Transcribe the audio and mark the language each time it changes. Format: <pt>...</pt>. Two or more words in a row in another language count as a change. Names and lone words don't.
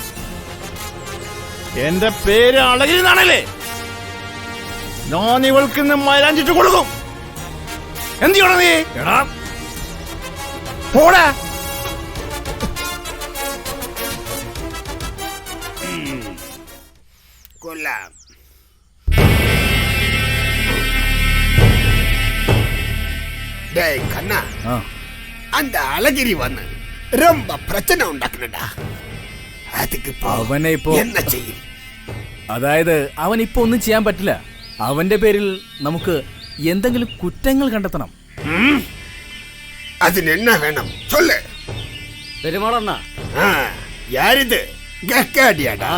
<ml>എന്റെ പേര് അളകിരി എന്നാണല്ലേ? ഞാൻ ഇവൾക്ക് ഇന്ന് മൈലാഞ്ചിട്ട് കൊടുക്കും. എന്ത് ചെയ്യണം നീ? എടാ പോടാ. കൊല്ലാം.</ml> <ta>டேய் கண்ணா, அந்த அழகிரி வந்து ரொம்ப பிரச்சனை ഉണ്ടാക്കുന്നുണ്ടാ. அதுக்கு</ta> <ml>അവനെ ഇപ്പോ என்ன ചെയ്യും? അതായത് അവൻ ഇപ്പൊ ഒന്നും ചെയ്യാൻ പറ്റില്ല. അവന്റെ പേരിൽ നമുക്ക് എന്തെങ്കിലും കുറ്റങ്ങൾ കണ്ടെത്തണം. അതിന് என்ன വേണം சொல்லு. പെരുമാളണ്ണ,</ml> <ta>யாரிது? ഗക്കാടിയാടാ.</ta>